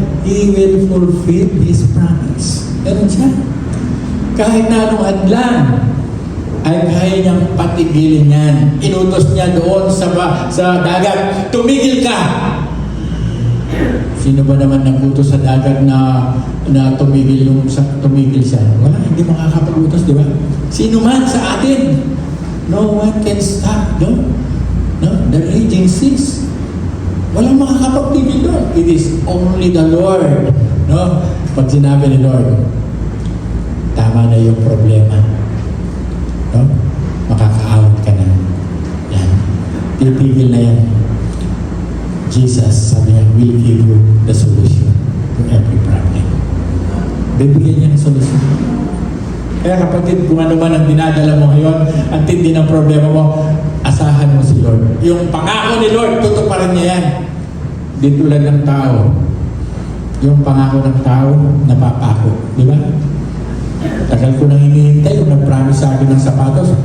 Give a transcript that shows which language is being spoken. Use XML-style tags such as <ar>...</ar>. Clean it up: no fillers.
<en>He will fulfill His promise.</en> <tl>Ganun siya. Kahit na anong adlang, ay kaya niyang patigilin yan. Inutos niya doon sa dagat, tumigil ka! Sino ba naman nag-utos sa dagat na tumigil siya? Wala, hindi makakapag-utos, di ba? Sino man sa atin,</tl> <en>no one can stop, no? The raging seas.</en> <tl>Walang makakapagpigil doon.</tl> <en>It is only the Lord.</en> <tl>No? Pag sinabi ni Lord, tama na yung problema. No? Makakaawat ka na. Yan. Titigil na yan.</tl> <en>Jesus,</en> <tl>sabi niya,</tl> <en>will give you the solution to every problem.</en> <tl>Bibigyan niya ng solusyon. Kaya kapatid, kung ano man ang dinadala mo ngayon, ang tindi ng problema mo, asahan mo si Lord. Yung pangako ni Lord, tutuparan niya yan. Di tulad ng tao. Yung pangako ng tao, napapako. Di ba? Tagal ko nang hinihintay yung nag-promise sa akin ng sapatos.</tl>